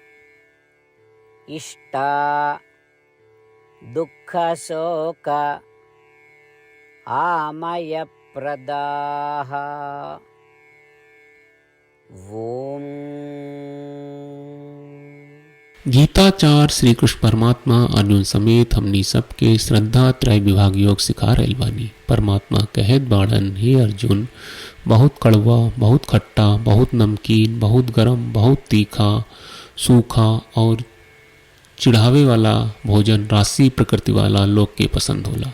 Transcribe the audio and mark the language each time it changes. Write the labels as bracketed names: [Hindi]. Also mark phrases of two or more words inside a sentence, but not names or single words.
[Sanskrit] इष्ट दुःखशोक आमयप्रदाः। ओम। [Bhojpuri] गीताचार श्री कृष्ण परमात्मा अर्जुन समेत हमनी सबके श्रद्धा त्रय विभाग योग सिखा रहल बानी। परमात्मा कहत बाड़न, हे अर्जुन, बहुत कड़वा, बहुत खट्टा, बहुत नमकीन, बहुत गरम, बहुत तीखा, सूखा और चिढ़ावे वाला भोजन राशि प्रकृति वाला लोग के पसंद होला।